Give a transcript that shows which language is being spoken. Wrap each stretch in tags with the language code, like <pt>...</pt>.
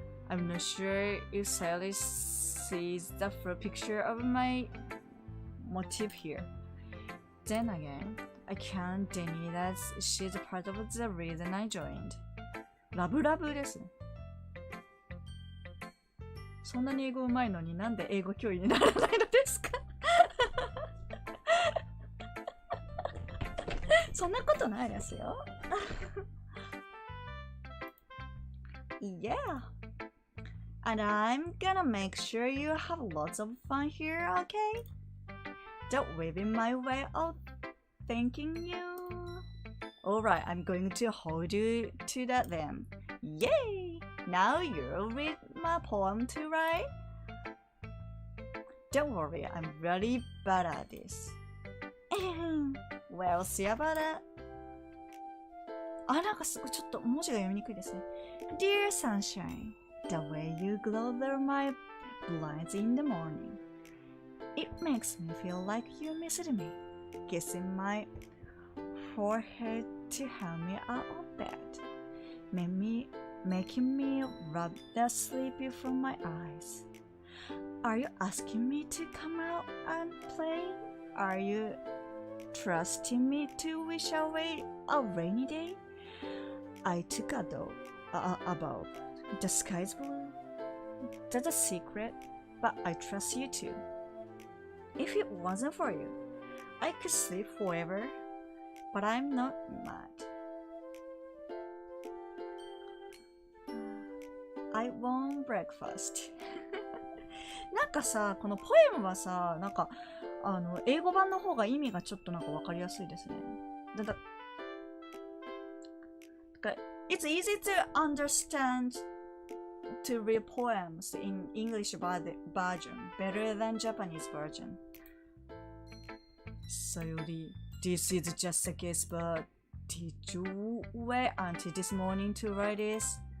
<en>I'm not sure if Sayori sees the full picture of my motive here. Then again, I can't deny that she's a part of the reason I joined.</en> <ja>ラブラブですね。そんなに英語うまいのになんで英語教員にならないのですかそんなことないですよ。</ja> <en>Yeah. And I'm gonna make sure you have lots of fun here, okay? Don't wave in my way of thanking you. Alright, I'm going to hold you to that then. Yay! Now you'll read my poem too, right? Don't worry, I'm really bad at this. We'll see about that.</en> <ja>なんかすごいちょっと文字が読みにくいですね。</ja> <en>Dear sunshine, the way you glow through my blinds in the morning. It makes me feel like you missed me, kissing my forehead to help me out of bed, making me rub the sleepy from my eyes. Are you asking me to come out and play? Are you trusting me to wish away a rainy day? I took a dope above. The sky's blue. That's a secret, but I trust you too. If it wasn't for you, I could sleep forever, but I'm not mad. I want breakfast.</en> <ja>なんかさ、このポエムはさ、なんか英語版の方が意味がちょっとなんかわかりやすいですね。</ja> <en>It's easy to understand to read poems in English version better than Japanese version. Sayori, this is just a guess, but did you wait until this morning to write this?</en>